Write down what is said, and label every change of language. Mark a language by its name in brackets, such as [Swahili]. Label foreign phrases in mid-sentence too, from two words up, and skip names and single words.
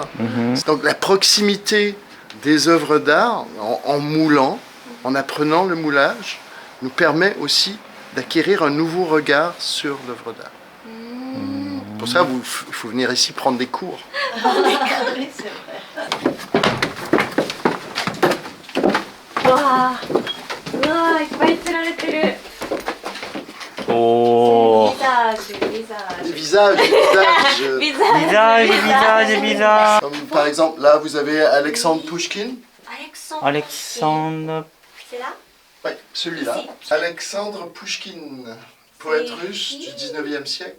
[French] Donc la proximité des œuvres d'art en moulant, en apprenant le moulage, nous permet aussi d'acquérir un nouveau regard sur l'œuvre d'art. Pour ça, il faut venir ici prendre des cours. Oui, c'est vrai. Waouh. Waouh, [Japanese] いっぱい釣られてる。おー。 [French] Visage. Visage. Comme par exemple, là, vous avez Alexandre Pouchkine. Alexandre. C'est là? Oui, celui-là. Alexandre Pouchkine, poète russe du 19e siècle.